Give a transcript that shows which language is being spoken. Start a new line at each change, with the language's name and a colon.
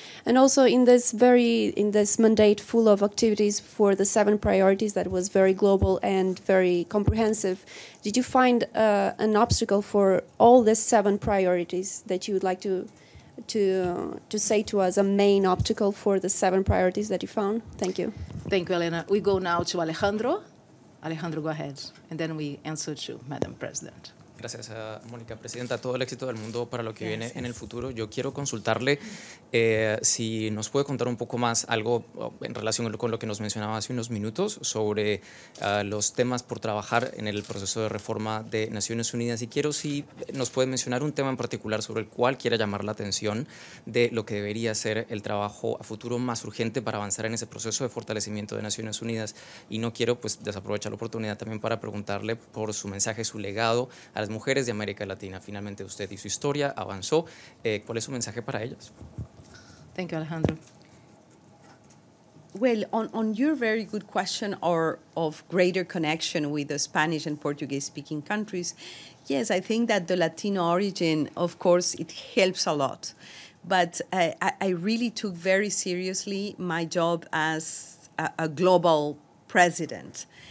English: And also in this mandate full of activities for the 7 priorities that was very global and very comprehensive, did you find an obstacle for all the 7 priorities that you would like to say to us a main obstacle for the 7 priorities that you found? Thank you. Thank you, Elena. We go now to Alejandro. Alejandro, go ahead. And then we answer to Madam President.
Spanish: Gracias, Mónica. Presidenta, todo el éxito del mundo para lo que viene en el futuro. Yo quiero consultarle si nos puede contar un poco más algo en relación con lo que nos mencionaba hace unos minutos sobre los temas por trabajar en el proceso de reforma de Naciones Unidas. Y quiero si nos puede mencionar un tema en particular sobre el cual quiera llamar la atención de lo que debería ser el trabajo a futuro más urgente para avanzar en ese proceso de fortalecimiento de Naciones Unidas. Y no quiero desaprovechar la oportunidad también para preguntarle por su mensaje, su legado a las mujeres de América Latina. Finalmente usted y su historia avanzó. ¿Cuál es su mensaje para ellas?
English: Thank you, Alejandro. Well, on your very good question of greater connection with the Spanish and Portuguese-speaking countries, yes, I think that the Latino origin, of course, it helps a lot. But I really took very seriously my job as a global president.